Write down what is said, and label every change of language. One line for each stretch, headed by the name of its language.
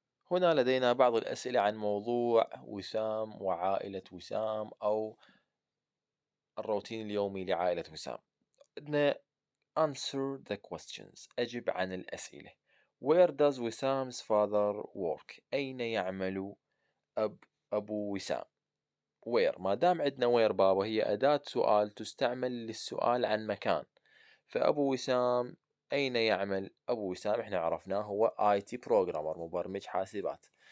Arabic: هنا لدينا بعض الأسئلة عن موضوع وسام وعائلة وسام أو الروتين اليومي لعائلة وسام. عندنا
English: answer the questions.
Arabic: أجب عن الأسئلة.
English: Where does وسام's father work?
Arabic: أين يعمل أبو وسام؟ where ما دام عندنا where بابا هي أداة سؤال تستعمل للسؤال عن مكان، فأبو وسام أين يعمل؟ أبو وسام إحنا عرفناه هو IT programmer مبرمج حاسبات.